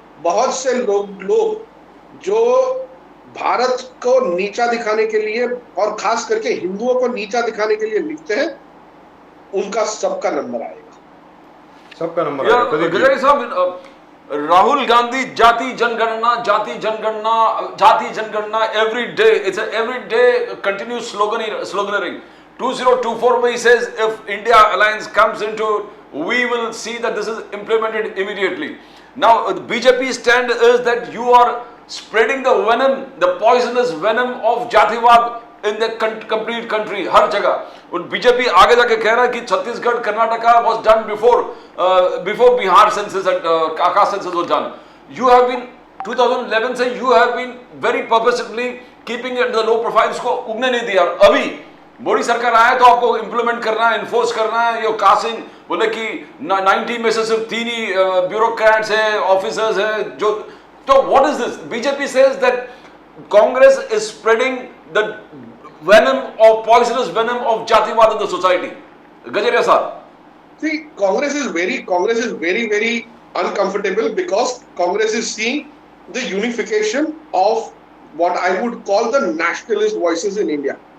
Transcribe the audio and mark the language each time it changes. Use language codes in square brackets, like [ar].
[hi] बहुत से लोग जो भारत को नीचा दिखाने के लिए और खास करके हिंदुओं को नीचा दिखाने के लिए लिखते हैं, उनका सबका नंबर आएगा, सबका नंबर आएगा। [en] गजरिया साहब, राहुल गांधी [hi] जाति जनगणना, जाति जनगणना, जाति जनगणना, [en] every day, it's a every day continuous sloganeering. 2024 में he says if India alliance comes into, we will see that this is implemented immediately. Now the BJP stand is that you are spreading the venom, the poisonous venom of जातिवाद in the complete country, [hi] हर जगह। BJP आगे जाके कह रहा है कि Chhattisgarh, Karnataka [en] was done before Bihar census and Caste census was done. You have been 2011 से you have been very purposefully keeping it the low profile, [hi] उसको उगने नहीं दिया। अभी मोदी सरकार आया तो आपको इम्प्लीमेंट करना है, इन्फोर्स करना है। यो कास्टिंग बोले कि 90 में से सिर्फ 3 ही ब्यूरोक्रेट्स है, ऑफिसर्स है जो, तो [en] What is this? BJP says that Congress is spreading the venom or poisonous venom of Jatiwad in the society. Gajaria sir. See, Congress is very uncomfortable because Congress is seeing the unification of what I would call the nationalist voices in India.